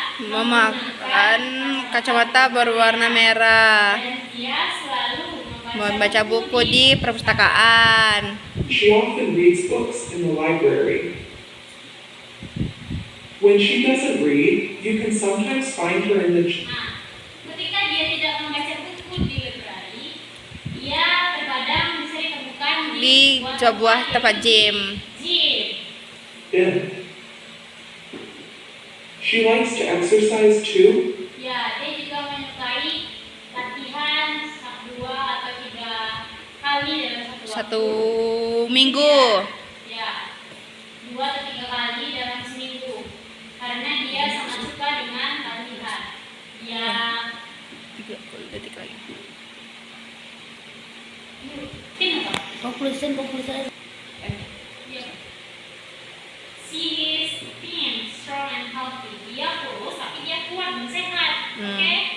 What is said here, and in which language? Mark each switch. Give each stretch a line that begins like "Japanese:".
Indonesian: Memakan kacamata berwarna merah, dan dia selalu membaca buku di perpustakaan.
English: She often reads books in the library. When she doesn't read, you can sometimes find her in the
Indonesian: Nah, ketika dia tidak membaca buku di library, dia terkadang bisa ditemukan Di sebuah tempat gym.
English: Gym. gym. She likes to exercise too.
Indonesian: Ya, dia juga menyukai latihan 2 atau 3 kali dalam Satu minggu. Ya, 2 atau 3 kali dalam seminggu. Karena dia sangat suka dengan latihan. Ya, 30 detik lagi. pin apa?
English: Conclusion. Ya. She is thin, strong and healthy.
Indonesian: Dia kurus tapi dia kuat dan sehat. Oke?